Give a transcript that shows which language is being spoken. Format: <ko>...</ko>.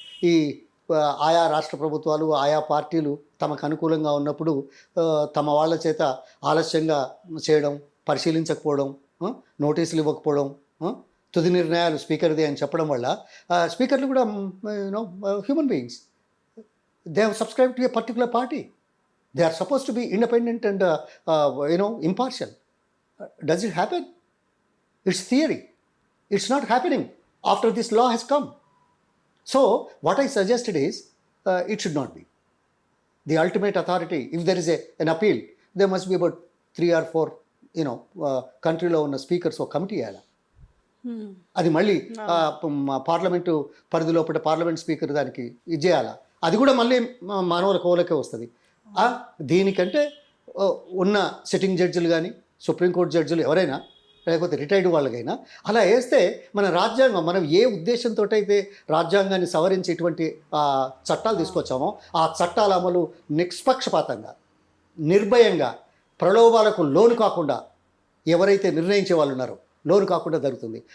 <te>ఈ ఆయా రాష్ట్ర ప్రభుత్వాలు ఆయా పార్టీలు తమకు అనుకూలంగా ఉన్నప్పుడు తమ వాళ్ళ చేత ఆలస్యంగా చేయడం, పరిశీలించకపోవడం, నోటీసులు ఇవ్వకపోవడం, తుది నిర్ణయాలు స్పీకర్ది అని చెప్పడం వల్ల స్పీకర్లు కూడా</te> <en>Human beings, they have subscribe to a particular party. They are supposed to be independent and impartial. Does it happen? It's theory. It's not happening after this law has come. So what I suggested is it should not be. The ultimate authority, if there is an appeal, there must be about 3 or 4</en> <te>countryలో ఉన్న speakers ఒక committee వేయాలి. అది మళ్ళీ parliament పరిధి లోపల parliament speaker దానికి ఇది చేయాలి. అది కూడా మళ్ళీ మానవుల కోలకే వస్తుంది. దీనికంటే ఉన్న సిట్టింగ్ జడ్జిలు కానీ సుప్రీంకోర్టు జడ్జిలు ఎవరైనా లేకపోతే రిటైర్డ్ వాళ్ళకైనా అలా వేస్తే మన రాజ్యాంగం, మనం ఏ ఉద్దేశంతో అయితే రాజ్యాంగాన్ని సవరించి ఇటువంటి చట్టాలు తీసుకొచ్చామో ఆ చట్టాల అమలు నిష్పక్షపాతంగా, నిర్భయంగా, ప్రలోభాలకు లోను కాకుండా ఎవరైతే నిర్ణయించే వాళ్ళు ఉన్నారో లోను కాకుండా జరుగుతుంది.</te>